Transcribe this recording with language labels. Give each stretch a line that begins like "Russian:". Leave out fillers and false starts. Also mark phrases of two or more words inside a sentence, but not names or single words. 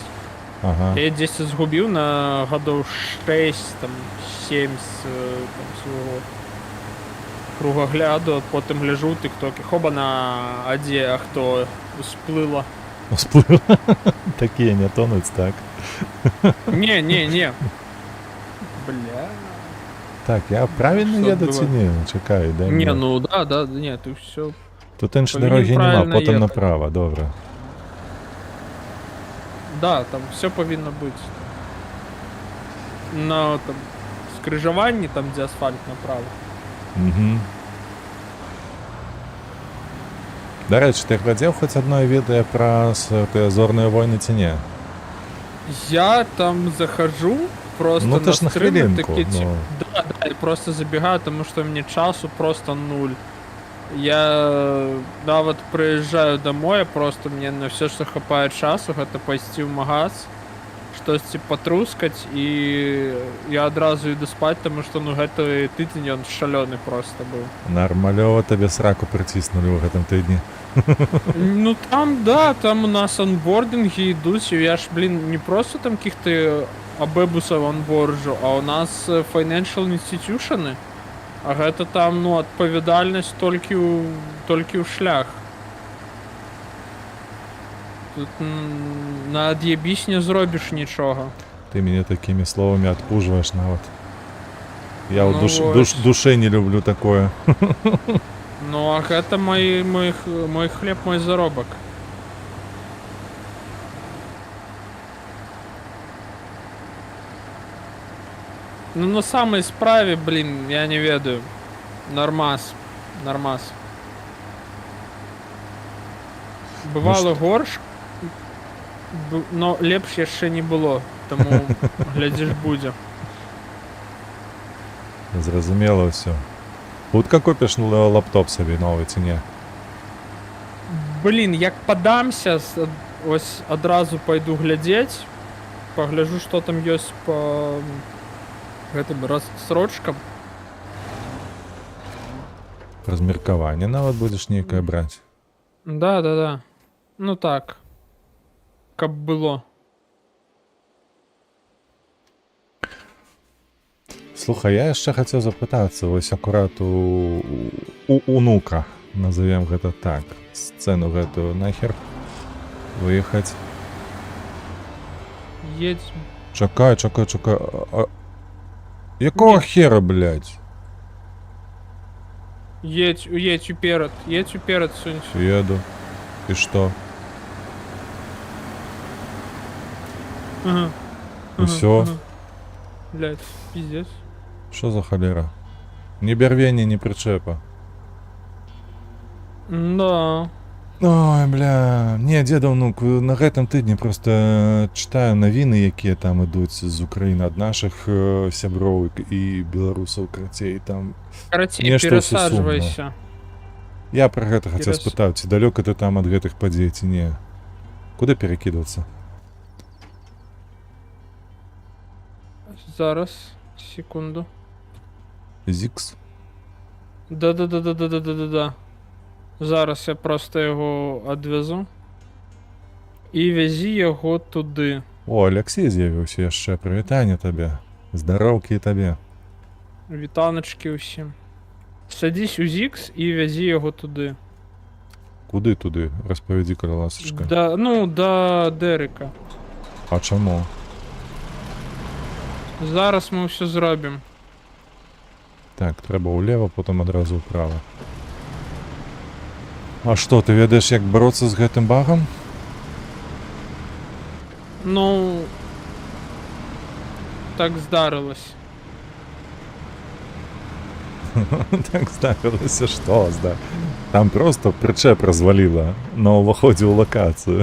Belarusian: Ага. Я дзесьці згубіў на гадоў 6, там, 7 там, свайго кругагляду, потым гляжу ў тиктоке. Хоба-на, а дзе, а хто? Усплыла. Усплыла. Такія не тонуць, так? Не. Бля.
Russian: Так, я правильно Что еду ці было?
Ukrainian: не? Чекай, дай Не,
Russian: мне. ну да, не, ты все.
Ukrainian: Тут іншої повинен дороги нема, правильно потім їхати. направо, добре.
Russian: Да, там все повинно быть.
Ukrainian: На там скрижуванні, там де асфальт направо. Угу. До речі, ти глядів хоч одне відео про «Зорні війни» чи ні?
Russian: Я там захожу, просто
Ukrainian: Ну, ти ж на
Russian: стримы
Ukrainian: хвилинку,
Russian: такие, ну. типа, да, я просто забегаю, потому что мне часу просто 0. Я, да, вот приезжаю домой, просто мне на все, что хапает часу, это пойти в магаз, щось потрускать, и я одразу иду спать, потому что,
Belarusian: ну, гэты тыдзень,
Russian: он шалёный просто был.
Ukrainian: Нормальово тебе сраку притиснули в этом тижні.
Russian: Ну там, да, там у нас анбординги идут, и я ж, блин, не просто там каких-то абэбусов анборджу, а у нас
English: financial institutions,
Belarusian: а гэта там, ну, адпавядальнасць толькі ў шлях.
Ukrainian: Тут на ад'єбісь не зробиш нічого.
Russian: Ты меня такими словами отпуживаешь навод. Я у Ну душ, вот. душе не люблю такое.
Belarusian: Ну, а гэта мой хлеб, мой заробак. Ну, на самой справе, блин, я не ведаю. Нормас. Нормас. Бывало горш, но лепш яшчэ не было. Таму, глядзіш, будзе. Зразумело все.
Ukrainian: Хутка купиш лаптоп собі новий ці ні?
Belarusian: Блин, як падамся, ось адразу пайду глядзець, пагляджу, што там ёсць па гэтым рассрочкам. Размеркаванне нават будеш нейкае браць. Да. Ну так. Каб было. Слухай, я яшчэ хацеў запытацца, вось акурат у унука, назовем гэта так, сцэну гэтую нахер выехаць. Едь. Чакай.
Ukrainian: Якого хера, блядь? Едь уперед. Едь уперед, сунься.
Belarusian: Еду. І што? Ага. Усё?
Russian: Блядь, пиздец.
Ukrainian: Що за холера? Ні бярвення, ні причепа. Да.
Belarusian: Ой, бля, не, дзеда ўнук, на гэтым тыдні просто чытаю навіны, якія там ідуць з Украіны ад нашых сяброў і беларусаў, карацей, там Карацей, нешта ўсё сумна. перасаджвайся. Я пра гэта хацеў Перас- спытаць, ці далёка ты там ад гэтых падзей, ці не? Куды перакідвацца? Зараз. Секунду. Зікс? Да. Зараз я просто його адвезу.
Ukrainian: І вязі його туди. О,
Belarusian: Алексей з'явіўся яшчэ, прывітанне табе. Здароўкі і табе.
Ukrainian: Вітаночки усім. Садись у Зікс і вязі його туди. Куди туди?
Belarusian: Распавядзі, каля ласачка.
Ukrainian: До Дерека.
Belarusian: А чаму?
Ukrainian: Зараз ми все зробимо.
Belarusian: Так, трэба ўлева, потым адразу ўправа. А што, ты ведаеш, як бароцца з гэтым багам? Ну. Так здарилось. Так здарылася, што Там просто прычэп разваліла на ўваходзе ў лакацыю.